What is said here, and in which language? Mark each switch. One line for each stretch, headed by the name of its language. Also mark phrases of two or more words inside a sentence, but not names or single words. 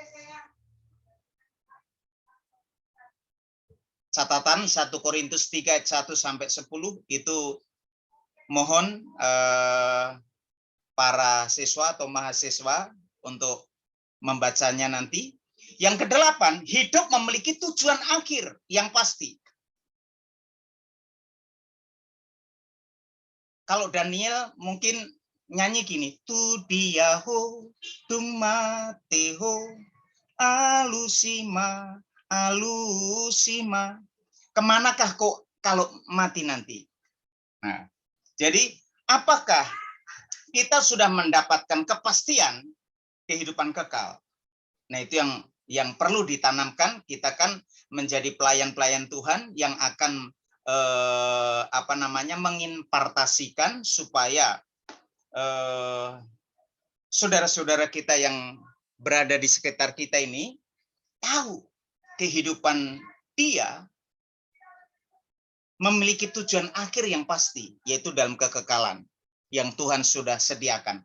Indonesian: Catatan 1 Korintus 3 ayat 1 sampai 10 itu mohon para siswa atau mahasiswa untuk membacanya nanti. Yang ke-8, hidup memiliki tujuan akhir yang pasti. Kalau Daniel mungkin nyanyi gini,
Batak Toba: tu diaho, tumateho, alusima, alusima.
Indonesian: Kemanakah kok kalau mati nanti? Nah, jadi apakah kita sudah mendapatkan kepastian kehidupan kekal? Nah, itu yang perlu ditanamkan. Kita kan menjadi pelayan-pelayan Tuhan yang akan mengimpartasikan supaya saudara-saudara kita yang berada di sekitar kita ini tahu kehidupan dia memiliki tujuan akhir yang pasti, yaitu dalam kekekalan yang Tuhan sudah sediakan.